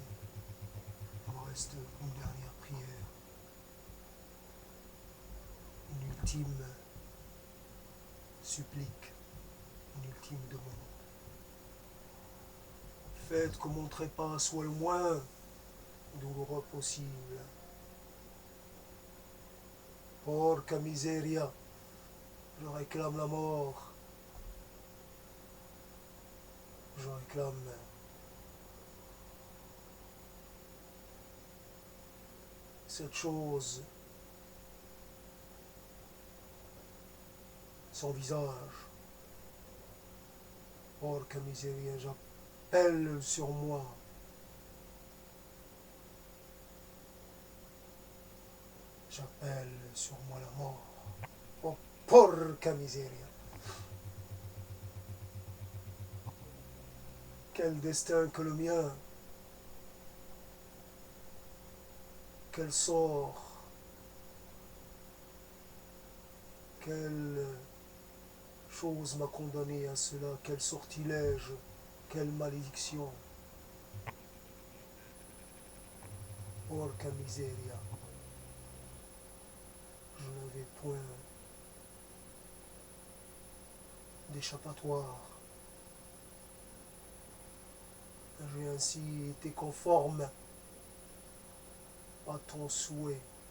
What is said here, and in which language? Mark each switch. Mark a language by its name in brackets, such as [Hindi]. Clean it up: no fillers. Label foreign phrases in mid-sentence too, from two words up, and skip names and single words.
[French] Il me reste une dernière prière. Une ultime supplique. Une ultime demande. Faites que mon trépas soit le moins douloureux possible. [Italian] Porca miseria. [French] Je réclame la mort. Je réclame cette chose sans visage. [Italian] Porca miseria, [French] j'appelle sur moi la mort. Oh, [Italian] porca miseria. [French] Quel destin que le mien. Quel sort. Quelle chose m'a condamné à cela. Quel sortilège. Quelle malédiction. [Italian] Porca miseria. [French] Je n'avais point d'échappatoire. J'ai ainsi été conforme à ton souhait.